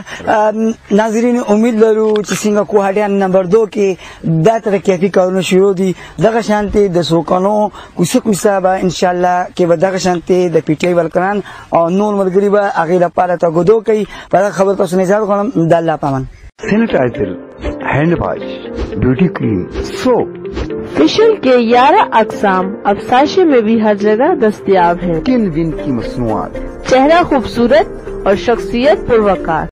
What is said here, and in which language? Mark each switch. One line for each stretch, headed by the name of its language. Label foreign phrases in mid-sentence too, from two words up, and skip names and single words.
Pashto: ناظرین امید لرو چې څنګه کوهاټیان نمبر 2 کې دا ترقیاتي کارونه شروع دي، دغه شانتې د سوکانو کوڅه به انشاءالله کې به دغه شانتې د پی ټی آی ورکران او نور ملګري به هغې لپاره تګدو کوي. په دغه خبر تاسو نه اجازه غواړم. د الله پامان.
English: sanitizer, hand wash, beauty cream, soap,
Urdu: فیشل کے 11 اقسام اب ساشے میں بھی ہر جگہ دستیاب ہیں. کن ون کی مصنوعات, چہرہ خوبصورت اور شخصیت پروقار.